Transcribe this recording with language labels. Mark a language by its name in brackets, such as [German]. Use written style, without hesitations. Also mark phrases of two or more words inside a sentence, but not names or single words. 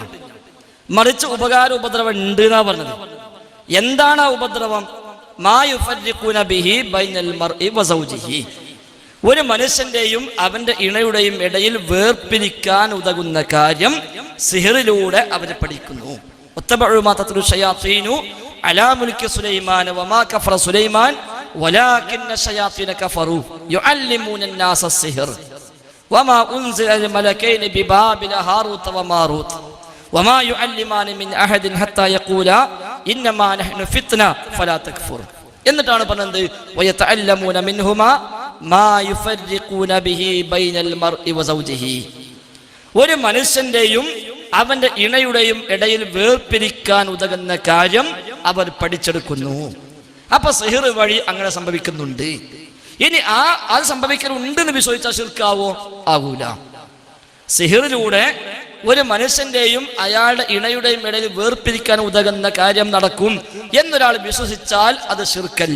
[Malayalam] മറിച്ച് ഉപദ്രവം ഉണ്ട് എന്നാ പറഞ്ഞത്. എന്താണ് ആ ഉപദ്രവം? ഒരു മനുഷ്യന്റെയും അവന്റെ ഇണയുടെയും ഇടയിൽ വേർപിരിക്കാൻ ഉതകുന്ന കാര്യം സിഹറിലൂടെ അവർ പഠിക്കുന്നു. [Arabic] وما يعلمان من أحد حتى يقولا إنما نحن فتنة فلا تكفر. [Malayalam] എന്നിട്ടാണ് പറഞ്ഞത് [Arabic] ويتعلمون منهما ما يفرقون به بين المرء وزوجه. [Malayalam] ഒരു മനുഷ്യന്റെയും അവന്റെ ഇണയുടെയും ഇടയിൽ വേർപിരിക്കാൻ ഉതകുന്ന കാര്യം അവർ പഠിച്ചെടുക്കുന്നു. അപ്പൊ സിഹിർ വഴി അങ്ങനെ സംഭവിക്കുന്നുണ്ട്. ഇനി അത് സംഭവിക്കുന്നുണ്ട് എന്ന് വിശ്വസിച്ചാൽ ശിർക്കാവോ? ആകൂല. സിഹിറിലൂടെ ഒരു മനുഷ്യന്റെയും അയാളുടെ ഇണയുടെയും ഇടയിൽ വേർപിരിക്കാൻ ഉതകുന്ന കാര്യം നടക്കും എന്നൊരാൾ വിശ്വസിച്ചാൽ അത് ശിർക്കല്ല.